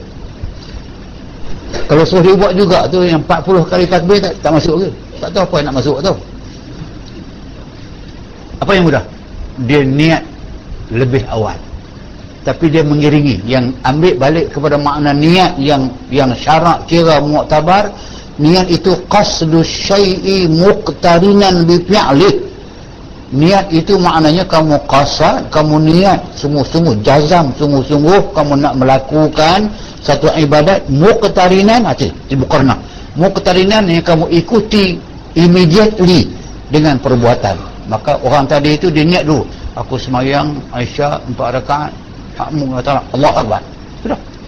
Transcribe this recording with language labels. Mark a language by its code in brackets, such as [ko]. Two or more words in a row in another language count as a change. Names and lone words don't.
[ms] Kalau suruh dia buat juga tu yang 40 kali takbir tak masuk ke? Tak tahu apa yang nak masuk tu. Apa yang mudah? Dia niat lebih awal, tapi dia mengiringi. Yang ambil balik kepada makna niat yang syarak kira muktabar. Niat itu [ar] قصد الشيء مقترنا بفعله. [ms] Niat itu maknanya kamu qasad, kamu niat sungguh-sungguh, jazam sungguh-sungguh kamu nak melakukan satu ibadat muqtarinan, bukan muqtarinan yang kamu ikuti immediately dengan perbuatan. Maka orang tadi itu dia niat dulu, aku semayang Aisyah 4 rakaat, kamu kata Allah Akbar, sudah.